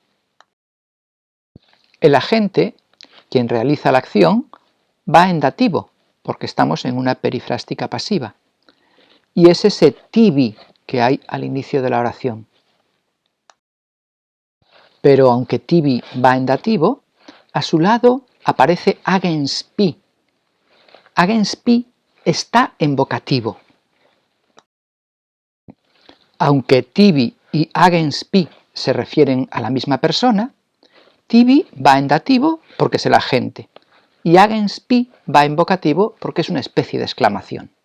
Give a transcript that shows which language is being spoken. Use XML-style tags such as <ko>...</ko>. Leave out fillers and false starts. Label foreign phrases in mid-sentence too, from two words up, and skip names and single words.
<es>El agente, quien realiza la acción, va en dativo, porque estamos en una perifrástica pasiva. Y es ese tibi que hay al inicio de la oración. Pero aunque tibi va en dativo, a su lado aparece</es> <la>agens pi. Agens pi</la> <es>está en vocativo. Aunque tibi y</es> <la>agens pi</la> <es>se refieren a la misma persona, tibi va en dativo porque es el agente y</es> <la>agens pi</la> <es>va en vocativo porque es una especie de exclamación.</es>